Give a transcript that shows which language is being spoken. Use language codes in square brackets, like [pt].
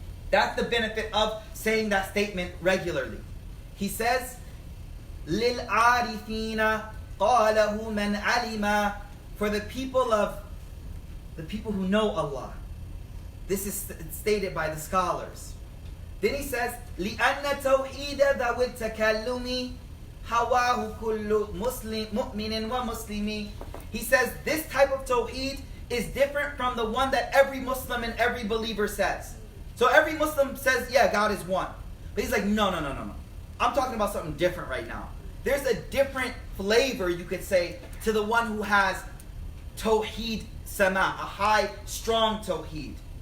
[en] That's the benefit of saying that statement regularly. He says, [ar] لِلْعَارِفِينَ قَالَهُ مَنْ عَلِمَ, [en] for the people who know Allah. This is stated by the scholars. Then he says, [ar] لِأَنَّ تَوْحِيدَ ذَوِ التَّكَلُّمِ هَوَاهُ كُلُّ مُؤْمِنٍ وَمُسْلِمٍ. [en] He says this type of tawheed is different from the one that every Muslim and every believer says. So every Muslim says, yeah, God is one. But he's like, no. I'm talking about something different right now. There's a different flavor, you could say, to the one who has tawheed sama, a high, strong tawheed.